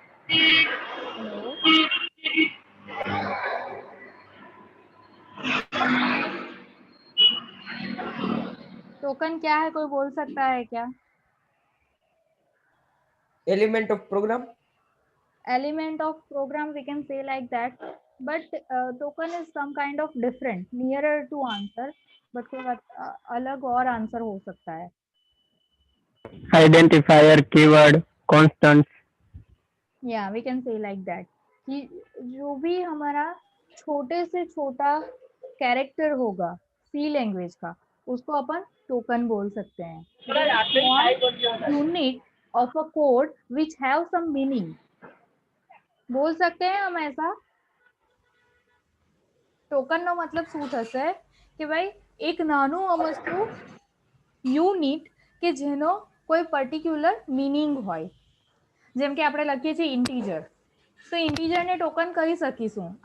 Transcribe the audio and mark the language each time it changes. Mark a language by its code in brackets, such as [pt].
[en] Hello. [hi] Token क्या है कोई बोल सकता है क्या? [en] Element of program. Element of program we can say like that, but token is some kind of different nearer to answer, but [hi] कोई अलग और आंसर हो सकता है। [en] identifier, keyword, constants। [hi] या [en] we can say like that [hi] कि जो भी हमारा छोटे से छोटा कैरेक्टर होगा सी लैंग्वेज का उसको अपन टोकन बोल सकते हैं। [en] unit of a code which have some meaning [hi] बोल सकते हैं हम ऐसा। [gu] टोकन નો મતલબ શું થશે કે ભાઈ એક નાનું અમસ્તું યુનિટ કે જેનો કોઈ પર્ટિક્યુલર મીનિંગ હોય જેમ કે આપણે લખીએ છીએ ઇન્ટીજર તો ઇન્ટીજર ને ટોકન કરી શકીશું।